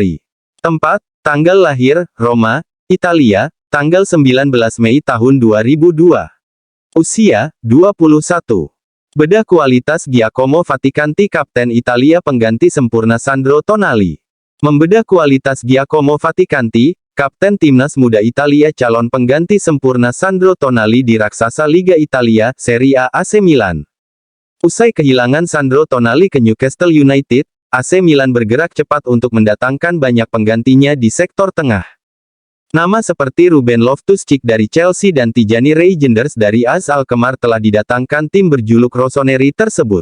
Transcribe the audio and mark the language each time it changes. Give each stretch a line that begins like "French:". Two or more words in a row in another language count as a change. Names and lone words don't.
Indonesian: Tempat, Tanggal lahir, Roma, Italia, tanggal 19 Mei tahun 2002. Usia, 21. Bedah kualitas Giacomo Faticanti Kapten Italia pengganti sempurna Sandro Tonali. Membedah kualitas Giacomo Faticanti, Kapten Timnas Muda Italia calon pengganti sempurna Sandro Tonali di raksasa Liga Italia, Serie A AC Milan. Usai kehilangan Sandro Tonali ke Newcastle United, AC Milan bergerak cepat untuk mendatangkan banyak penggantinya di sektor tengah. Nama seperti Ruben Loftus-Cheek dari Chelsea dan Tijani Reijnders dari AS Alkmaar telah didatangkan tim berjuluk Rossoneri tersebut.